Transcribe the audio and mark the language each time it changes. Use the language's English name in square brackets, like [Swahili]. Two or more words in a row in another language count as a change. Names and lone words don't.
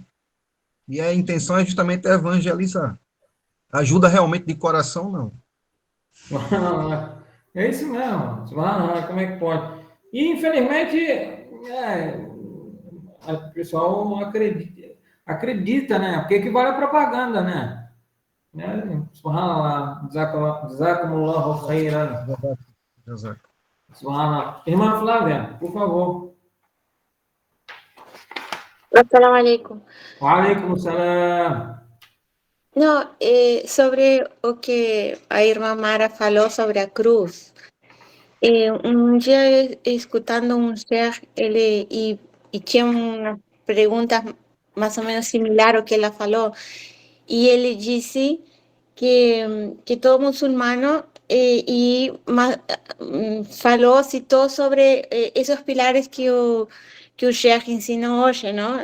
[Portuguese] E a intenção é justamente evangelizar. Ajuda realmente de coração, não. É isso mesmo. Como é que pode? E, infelizmente, o pessoal acredita, né? Porque equivale a propaganda, né? Subhanallah. [Arabic] جزاكم الله خيرا. [Portuguese] Subhanallah. Irmã Flávia, por favor. [Arabic] السلام عليكم. وعليكم السلام. [Portuguese] No, sobre o que a irmã Mara falou sobre a cruz. Um dia, escutando um sheikh, e tinha umas perguntas mais ou menos similar ao que ela falou, e ele disse que todo muçulmano falou, citou sobre esses pilares que que o Sheikh ensina hoje, não?